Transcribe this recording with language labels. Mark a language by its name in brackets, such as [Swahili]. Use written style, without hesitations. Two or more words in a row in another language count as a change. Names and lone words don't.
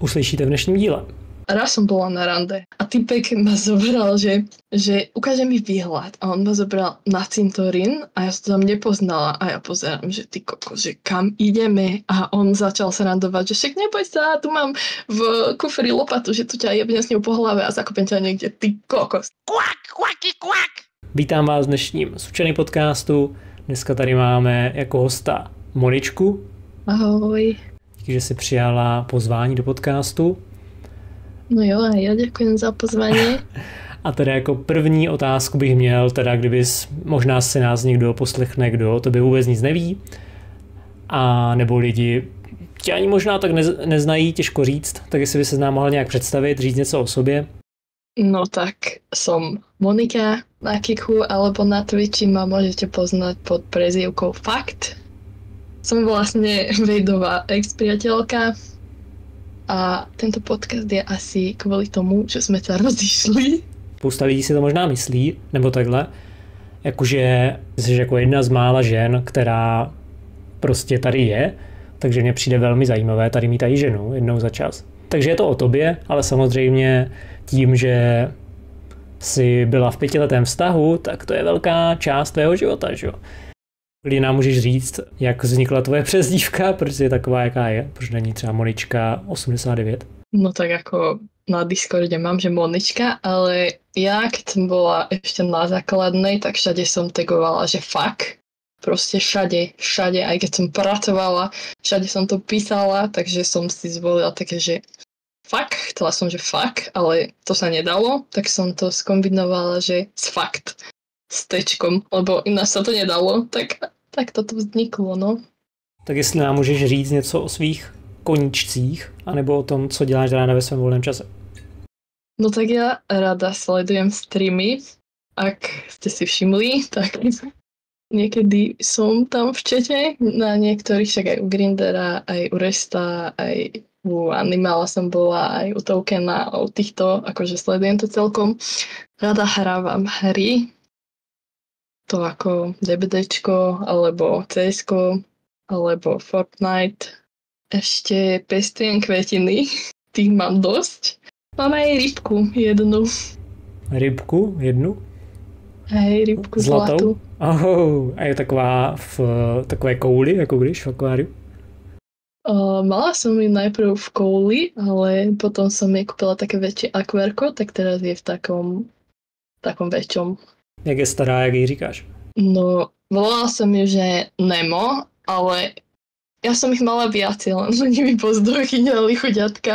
[Czech] uslyšíte v dnešním díle. [Slovak] Raz som bola na rande a typek ma zobral, že ukáže mi výhľad a on ma zobral na cintorín a ja som tam nepoznala a ja pozerám, že ty kokos, že kam ideme a on začal sa randovať, že však neboj sa, tu mám v kufri lopatu, že tu ťa jebne s ňou po hlave a zakopem ťa niekde, ty kokos. Kvak, kvaky, kvak. [Czech] Vítám vás v dnešním Sučený podcastu. Dneska tady máme jako hosta Moničku. Ahoj. Díky, že si přijala pozvání do podcastu. No jo, a já děkuji za pozvání. A teda jako první otázku bych měl, teda kdybys, možná si nás někdo poslechne, kdo to by vůbec nic neví, a nebo lidi tě ani možná tak neznají, těžko říct, tak jestli by se nám mohla nějak představit, říct něco o sobě. [Slovak] No tak som Monika na Kiku alebo na Twitchi ma môžete poznať pod prezývkou Fakt. Som vlastne Vejdová ex-priateľka a tento podcast je asi kvôli tomu, že sme sa rozišli. [Czech] Spousta lidí si to možná myslí, nebo takhle, jakože jsi jako jedna z mála žen, která prostě tady je, takže mně přijde velmi zajímavé tady mít tady ženu jednou za čas. Takže je to o tobě, ale samozřejmě tím, že jsi byla v 5letém vztahu, tak to je velká část tvého života, že jo? Kdy nám můžeš říct, jak vznikla tvoje přezdívka, proč je taková, jaká je? Proč není třeba Monička 89? [Slovak] No tak ako na Discorde mám, že Monička, ale ja keď som bola ešte na základnej, tak všade som tagovala, že fakt. Proste všade, aj keď som pracovala, všade som to písala, takže som si zvolila také, že fakt, chcela som, že fakt, ale to sa nedalo, tak som to skombinovala, že s fakt, s tečkom, lebo ináč sa to nedalo, tak toto vzniklo, no. [Czech] Tak jestli nám můžeš říct něco o svých koníčcích, anebo o tom, co děláš ráda ve svém volném čase. [Slovak] No tak ja rada sledujem streamy, ak ste si všimli, tak niekedy som tam v čete, na niektorých, však aj u Grindera, aj u Resta, aj u Animala som bola, aj u Tokena, a u týchto, akože sledujem to celkom. Rada hrávam hry, to ako DBDčko, alebo CSko, alebo Fortnite. Ešte pestujem kvetiny, tých mám dosť. Mám aj rybku jednu. Rybku jednu? Hej, rybku zlatú. Oh, [Czech] a je taková v takové kouli, jako když v akváriu? [Slovak] Mala som ju najprv v kouli, ale potom som jej kúpila také väčšie akvárko, tak teraz je v takom väčšom. [Czech] Jak je stará, jak jej říkáš? [Slovak] No, volala som ju, že Nemo, ale ja som ich mala viacej, len oni mi pozdochyňali chuďatka.